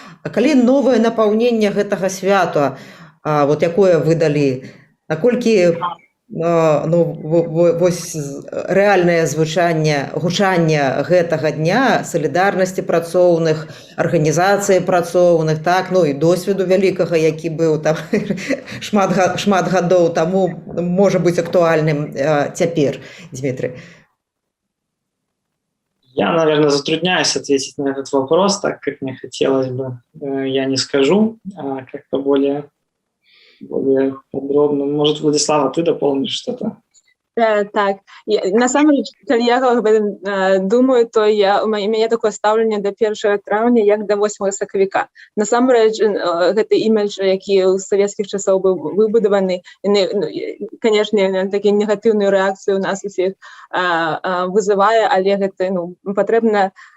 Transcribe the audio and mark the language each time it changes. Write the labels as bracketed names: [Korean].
[Belarusian] А калі новае напаўненне гэтага свята, вот якое вы далі, наколькі вось рэальнае гучанне гэтага дня салідарнасці працоўных, арганізацыі працоўных, так, і досведу вялікага, які быў там шмат гадоў таму, можа быць актуальным цяпер, Дмитрий? [Russian] Я, наверное, затрудняюсь ответить на этот вопрос, так как мне хотелось бы. Я не скажу, как-то более подробно. Может, Владислава, ты дополнишь что-то? [Belarusian] Так, насамрэч, калі я [Russian] об этом думаю, [Belarusian] то у мяне такое стаўленне да 1 траўня, як да 8 сакавіка. Насамрэч, гэты імідж, які ў савецкіх часоў быў выбудаваны, канешне, такі негатыўную рэакцыю у нас усіх вызывае, але гэта патрэбна